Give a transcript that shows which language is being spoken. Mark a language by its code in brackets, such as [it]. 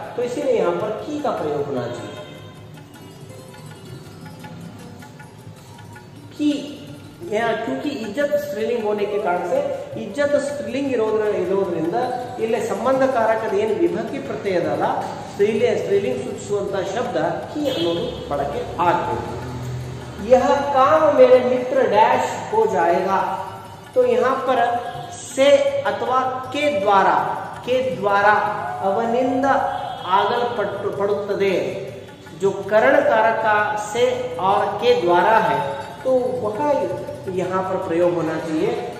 [hi] तो इसीलिए यहाँ पर की का प्रयोग होना चाहिए. की क्योंकि इज्जत स्त्रीलिंग [kn] होने के कारण से इज्जत स्त्रीलिंग ಇರೋದ್ರಿಂದ ಇಲ್ಲಿ ಸಂಬಂಧಕಾರಕದ ಏನು ವಿಭಕ್ತಿ ಪ್ರತ್ಯಯ ಅದಲ್ಲ, ಇಲ್ಲಿ ಸ್ತ್ರೀಲಿಂಗ್ ಸೂಚಿಸುವಂತಹ ಶಬ್ದ ಕಿ ಅನ್ನೋದು ಬಳಕೆ ಆಗಬೇಕು. [hi] यह काम मेरे मित्र डैश हो जाएगा. तो यहाँ पर से अथवा के द्वारा [kn] ಅವನಿಂದ ಆಗಲ್ಪಡುತ್ತದೆ. [hi] जो करण कारक से और के द्वारा है, तो वह यहाँ पर प्रयोग होना चाहिए.